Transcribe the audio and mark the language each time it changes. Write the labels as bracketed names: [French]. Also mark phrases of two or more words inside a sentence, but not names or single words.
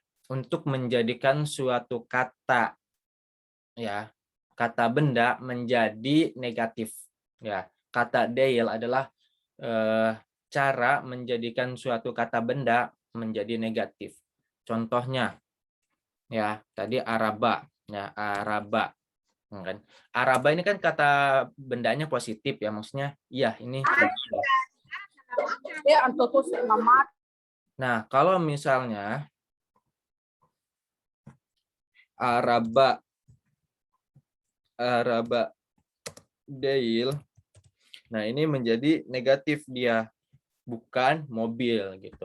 [Indonesian] Untuk menjadikan suatu kata ya, kata benda menjadi negatif ya. Kata Dale adalah cara menjadikan suatu kata benda menjadi negatif. Contohnya ya, tadi araba ya, araba kan. Araba ini kan kata bendanya positif ya, maksudnya iya ini. Nah, kalau misalnya [Turkish] araba Dale, [Indonesian] nah ini menjadi negatif dia, bukan mobil gitu.